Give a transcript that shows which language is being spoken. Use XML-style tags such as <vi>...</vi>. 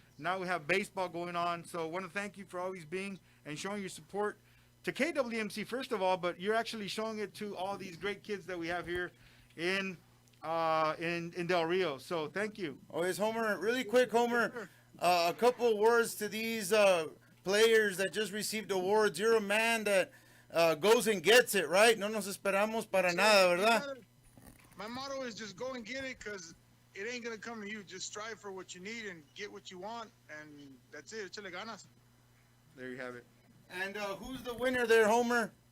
<en>Now we have baseball going on. So I want to thank you for always being and showing your support to KWMC first of all, but you're actually showing it to all these great kids that we have here in Del Rio. So thank you. Oh, is Homer, really quick, Homer, a couple words to these players that just received awards. You're a man that goes and gets it, right?</en> <es>No nos esperamos para nada, ¿verdad?</es> <en>My motto is just go and get it, because it ain't going to come to you. Just strive for what you need and get what you want, and that's it.</en> <es>Échale ganas.</es> <en>There you have it. And who's the winner there, Homer?</en>